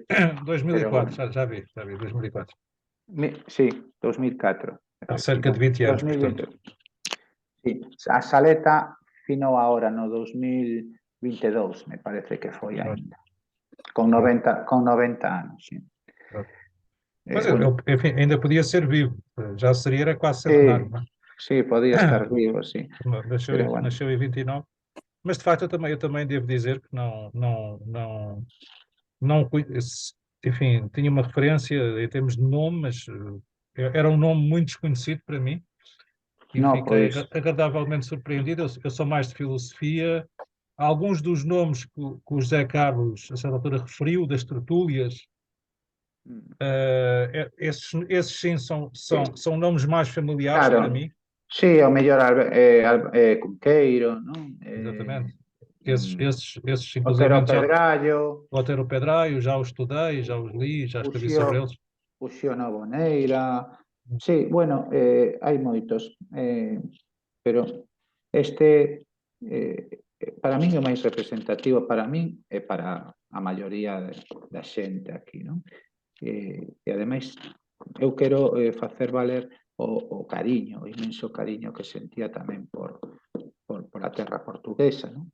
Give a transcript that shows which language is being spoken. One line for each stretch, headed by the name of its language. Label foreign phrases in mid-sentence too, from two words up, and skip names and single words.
Portuguese: 2004, já vi, 2004.
Galician: Sí, 2004.
Portuguese: Há cerca de 20 anos, 2020. portanto.
Galician: Sí, a Saleta finou agora no 2022, me parece que foi ainda. Con 90 anos, sí.
Portuguese: Mas enfim, ainda podia ser vivo, já seria, era quase centenário, não é?
Galician: Sí, podía estar vivo, sí.
Portuguese: Nasceu em 29. Mas de facto eu também devo dizer que enfim, tinha uma referência em termos de nome, mas era um nome muito desconhecido para mim e fiquei agradavelmente surpreendido. Eu sou mais de filosofia. Alguns dos nomes que o José Carlos, a certa altura, referiu, das tertúlias, esses sim são nomes mais familiares para mim.
Galician: Sí, o mellor Cunqueiro, non?
Portuguese: Exatamente. Esses Otero Pedrallo. Otero Pedrallo, já os estudei, já os li, já escrevi sobre eles.
Galician: O Xio Novoneira. Sí, bueno, hai moitos. Pero este, para min, o máis representativo para min e para a maioría da xente aquí, non? E ademais, eu quero facer valer o cariño, o inmenso cariño que sentía tamén por a terra portuguesa, non?